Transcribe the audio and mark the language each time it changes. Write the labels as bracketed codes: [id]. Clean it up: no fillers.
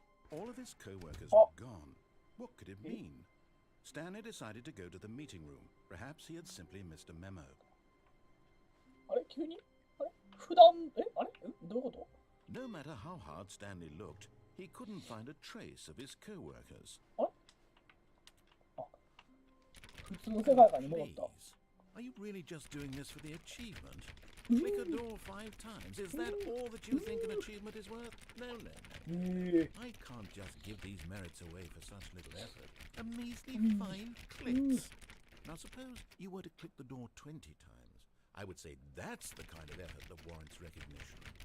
[en] All of his co-workers were gone. What could it mean? Stanley decided to go to the meeting room. Perhaps he had simply missed a memo. [ja] あれ急にあれ普段あれどういうこと？ [en] No matter how hard Stanley looked, he couldn't find a trace of his co-workers. [ja] あれあ、普通の世界観に戻った。 [en] Are you really just doing this for the achievement? Click a door 5 times. Is that all that you think an achievement is worth? No, no, no. I can't just give these merits away for such little effort. A measly 5 clicks. Now suppose you were to click the door 20 times. I would say that's the kind of effort that warrants recognition.